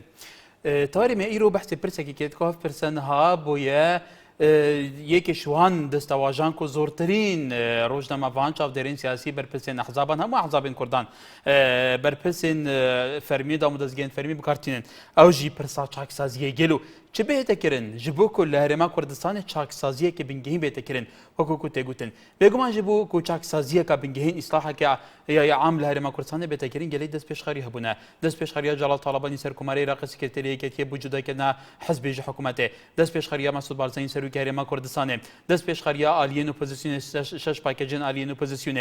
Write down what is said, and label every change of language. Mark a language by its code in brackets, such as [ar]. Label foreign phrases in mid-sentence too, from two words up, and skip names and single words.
[ku] تەواری مە ئیرۆ بەحسی پرسێکی کرد کە پرسەنها بۆیە یەکێش وان دەستەواژان و زۆرترین ڕۆژنامەوان چاودێرین سیاسی بەرپرسێن ئەحزابان هەموو ئەحزابین کوردان بەرپرسێن فەرمی دام و دەستگەین فەرمی بکارتێنن ئەو ژی پرسا چاکسازیە گەل و چ بێتەکردن ji bo ku li Herêma Kurdistanê çaksaziyekê bingehîn bêtekirin wekû ku tê gotin. Bêguman ji bo ku çaksaziyeka bingehîn îslaheke ya am li Herêma Kurdistanê bêtekirin gelê destpêşxerî hebûne. Destpêşxeriya Celal Talabanî Serokkomarê Iraqê Sekreteriyeketiye bû cudakirina hizbê ji hikûmetê. Destpêşxeriya Mesûd Barzanî Serokê Herêma Kurdistanê. Destpêşxeriya aliyên opozisyonê şeş pakecên aliyên opozisyonê.